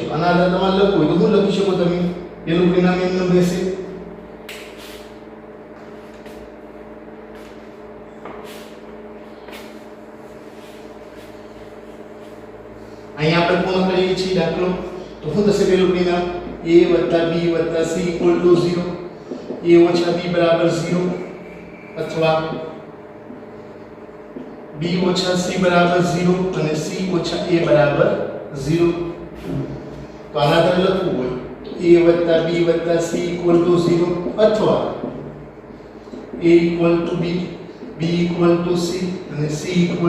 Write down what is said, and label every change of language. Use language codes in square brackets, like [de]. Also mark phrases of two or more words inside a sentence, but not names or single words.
[gu] આના આધારે તમારે લખવું હોય તો શું લખી શકો તમે? એનું પરિણામ એમનું રહેશે અહીંયા આપણે કોણ કરીએ છીએ દાખલો, તો શું થશે પેલું પરિણામ? a b c 0, a ઓછા b બરાબર 0 અથવા b ઓછા c બરાબર 0 અને c ઓછા a બરાબર 0. તો આના આધારે લખવું હોય તો a b c 0 અથવા a b, b c અને c a.